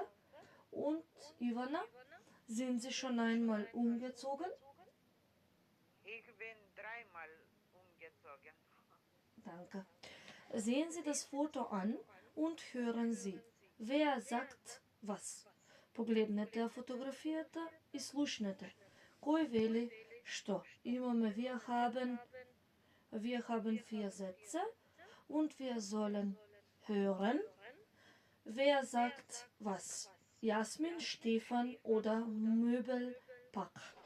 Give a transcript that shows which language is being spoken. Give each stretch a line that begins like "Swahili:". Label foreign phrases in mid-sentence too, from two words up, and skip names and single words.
German: Und Ivana, sind Sie schon einmal umgezogen? Ich bin dreimal umgezogen. Danke. Sehen Sie das Foto an und hören Sie, wer sagt was.
Macedonian: Погледнете фотографијата и слушнете. Кој вели што? Имаме
German: wir haben 4 Sätze und wir sollen hören, wer sagt was. Jasmin, Stefan oder Möbelpack.